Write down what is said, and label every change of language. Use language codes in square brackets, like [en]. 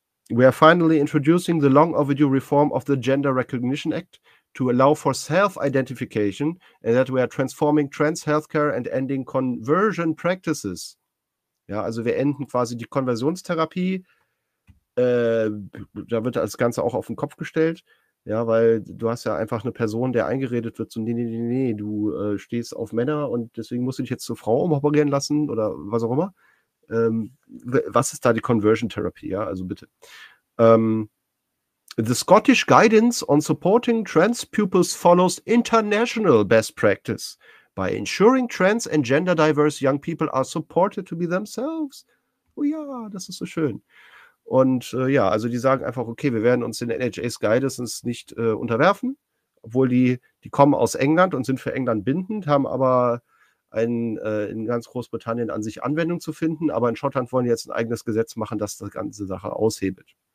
[en] We are finally introducing the long overdue reform of the Gender Recognition Act to allow for self-identification, and that we are transforming trans healthcare and ending conversion practices. [de] Ja, also wir enden quasi die Konversionstherapie. Da wird das Ganze auch auf den Kopf gestellt, ja, weil du hast ja einfach eine Person, der eingeredet wird, so nee, du stehst auf Männer und deswegen musst du dich jetzt zur Frau umoperieren lassen oder was auch immer. Was ist da die Conversion Therapy, ja, also bitte. [en] The Scottish Guidance on Supporting Trans Pupils follows international best practice by ensuring trans and gender diverse young people are supported to be themselves. [de] Oh ja, das ist so schön. Und ja, also die sagen einfach, okay, wir werden uns den NHS Guidance nicht unterwerfen, obwohl die kommen aus England und sind für England bindend, haben aber in ganz Großbritannien an sich Anwendung zu finden, aber in Schottland wollen die jetzt ein eigenes Gesetz machen, das die ganze Sache aushebelt.